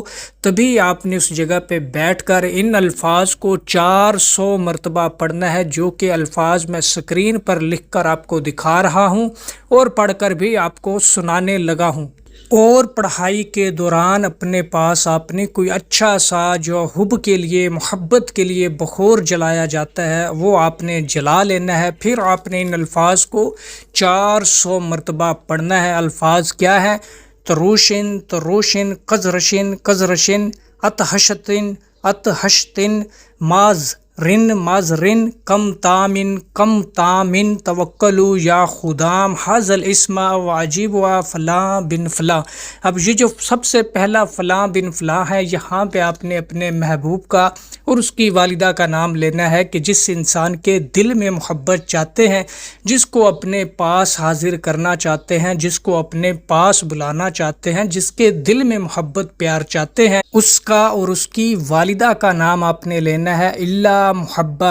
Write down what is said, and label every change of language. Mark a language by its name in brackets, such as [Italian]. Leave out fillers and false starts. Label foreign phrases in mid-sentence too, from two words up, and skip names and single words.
[Urdu] تبھی آپ نے اس جگہ پہ بیٹھ کر ان الفاظ کو 400 مرتبہ پڑھنا ہے، جو کہ الفاظ میں سکرین پر لکھ کر آپ کو دکھا رہا ہوں اور پڑھ کر بھی آپ کو سنانے لگا ہوں۔ اور پڑھائی کے دوران اپنے پاس آپ نے کوئی اچھا سا جو حب کے لیے، محبت کے لیے بخور جلایا جاتا ہے، وہ آپ نے جلا لینا ہے۔ پھر آپ نے ان الفاظ کو 400 مرتبہ پڑھنا ہے۔ الفاظ کیا ہے؟ تروشن تروشن، قزرشن قزرشن، اتحشتن اتحشتن، ماز رن ماز رن، کم تامن کم تامن، [Arabic] توکلو یا خدام حاضل اسم واجب و فلاں بن فلاں۔ [Urdu] اب یہ جو سب سے پہلا فلاں بن فلاں ہے، یہاں پہ آپ نے اپنے محبوب کا اور اس کی والدہ کا نام لینا ہے کہ جس انسان کے دل میں محبت چاہتے ہیں، جس کو اپنے پاس حاضر کرنا چاہتے ہیں، جس کو اپنے پاس بلانا چاہتے ہیں، جس کے دل میں محبت پیار چاہتے ہیں، اس کا اور اس کی والدہ کا نام آپ نے لینا ہے، [Arabic] اللہ محبہ۔